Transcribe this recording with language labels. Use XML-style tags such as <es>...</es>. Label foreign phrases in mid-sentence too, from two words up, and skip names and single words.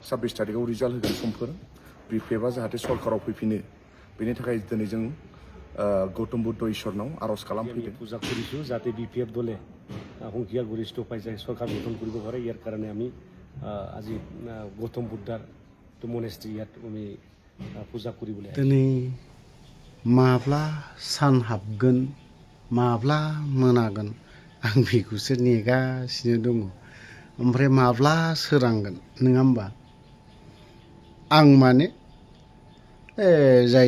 <brx>26 तारिखआव रिजाल्ट होगोन समफोर बिपिएफआ जाहाथे सरकाराव फैफिनो बेनि थाखाय दिनै जों गौतम बुद्ध इसोरनाव आरज खालामफैदों</brx> <as>পূজা কৰিছো যাতে বিপিএফ দলে সংখ্যাৰ গৰিষ্ঠ পাই যায় সরকার গঠন কৰিব পাৰে ইয়াৰ কাৰণে আমি আজি গৌতম বুদ্ধাৰ মনেষ্ট্ৰি ইয়াত আমি পূজা কৰিবলৈ</as> <brx>दिनै माब्ला सान हाबगोन माब्ला मोनागोन आं बेखौसो नेगासिनो दङ ओमफ्राय माब्ला सोरांगोन नङा होमबा आं माने जाय</brx>